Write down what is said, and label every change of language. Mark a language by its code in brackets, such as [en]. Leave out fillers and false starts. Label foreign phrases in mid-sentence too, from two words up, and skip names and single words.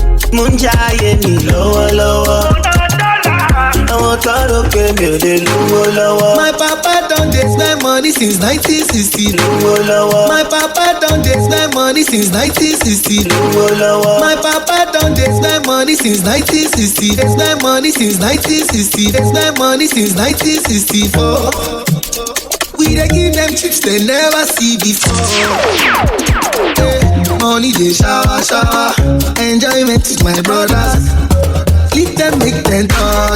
[yo] Munjaye mi lọ́wọ́lọ́wọ́. Àwọn tọrọ pé mi ò lè lówó lọ́wọ́. [pcm] My papa don dey spend money since 1960. [yo] Lówó lọ́wọ́. [pcm] My papa don dey spend money since 1960. [yo] Lówó lọ́wọ́. [pcm] My papa don dey spend money since 1960. Dey spend money since 1960. Dey spend money since 1964. We dey give them trips they never see before. Money dey shower, shower. Enjoyment with my brothers. Leave them make them talk.